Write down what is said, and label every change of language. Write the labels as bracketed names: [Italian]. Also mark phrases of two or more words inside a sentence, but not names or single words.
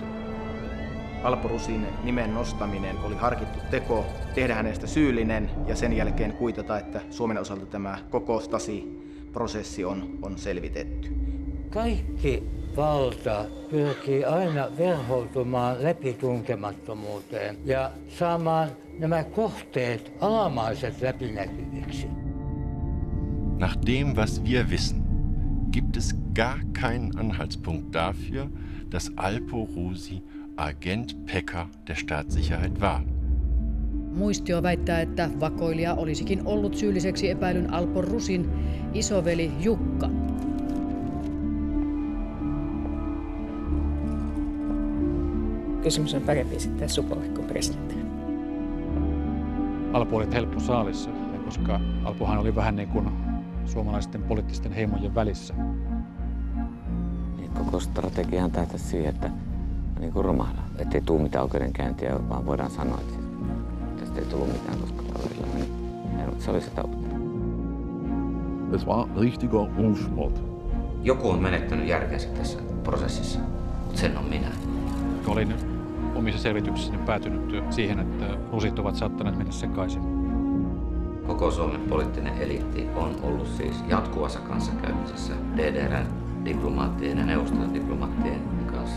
[Finnish] Alpo Rusin nimen nostaminen oli harkittu teko, tehdä hänestä syyllinen ja sen jälkeen kuitata, että Suomen osalta tämä koko Stasi-prosessi on selvitetty. Kaikki valta pyrkii aina verhoutumaan läpitunkemattomuuteen ja saamaan nämä kohteet alamaiset läpinäkyviksi. [German] Nach dem, was wir wissen, gibt es gar keinen Anhaltspunkt dafür, dass Alpo Rusi Agent Pekka der Staatssicherheit war. [Finnish] Muistio väittää, että vakoilija olisikin ollut syylliseksi epäilyn Alpo Rusin isoveli Jukka. Kysymys on parempi esittää Supolle kuin presidentille. Alpo oli helppo saalissa, koska Alpohan oli vähän niin kuin suomalaisten poliittisten heimojen välissä. Koko strategiahan tähtäisi siihen, että niin kuin romahda. Ettei tule mitään oikeudenkäyntiä, vaan voidaan sanoa, että tästä ei tullut mitään, koska kaverilla meni. Se oli se tavoite. [German] Es war richtiger Rufmord. [Finnish] Joku on menettänyt järkensä tässä prosessissa, mutta sen on minä. Olin omissa selvityksissäni päätynyt siihen, että rusit ovat saattaneet mennä sekaisin. Koko Suomen poliittinen eliitti on ollut siis jatkuvassa kanssakäymisessä DDR:n diplomaattien ja Neuvostoliiton diplomaattien kanssa.